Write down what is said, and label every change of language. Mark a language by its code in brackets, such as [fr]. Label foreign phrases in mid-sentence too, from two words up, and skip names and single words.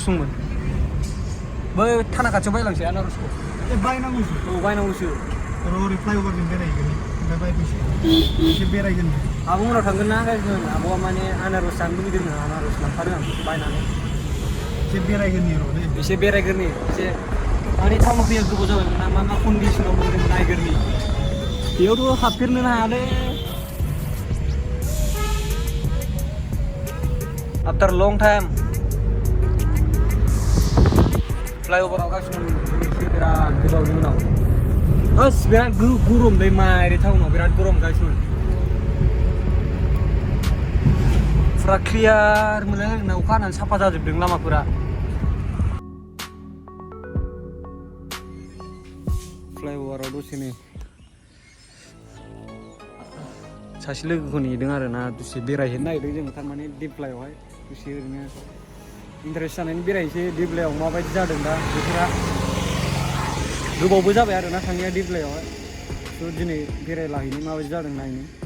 [brx] दंमोन बै थाना खाथियाव बायलांसै आनारसखौ बायनांगौसो ओरै फ्लाइअभारजों बेरायहैगोन ओमफ्राय बायफैसै एसे बेरायगोन आब' मोनाव थांगोन ना गाइसमोन आब'आ माने आनारस जानो लुगैदों आनारस लांफादों आं बायनानै एसे बेरायगोरनि एसे माने टाउनाव फैया गोबाव जाबायमोन ना मा कन्डिसनाव मोनदों नायगोरनि बेयावथ' हाबफेरनो हायालै [en] after long time [brx] flyover आव गासिनो बिराद गोबावनि उनाव बिराद गरम दै माइरि टाउनाव बिराद गरम गासिनो फुरा क्लियार मोनो ना अखा हानानै साफा जाजोबदों लामाफोरा फ्लाइओभाराव दसेनो सासे लोगोखौ नेदों आरोना दसे बेरायहैनो नागिरदों जों थारमाने दिप्लायावहाय दसे ओरैनो इन्टारेस्ट जानायनि बेरायनोसै दिप्लायाव माबायदि जादों दा बोथोरा गोबावबो जाबाय आरोना थांनाया दिप्लायावहाय थ' दिनै बेरायलाहैनो माबायदि जादों नायनो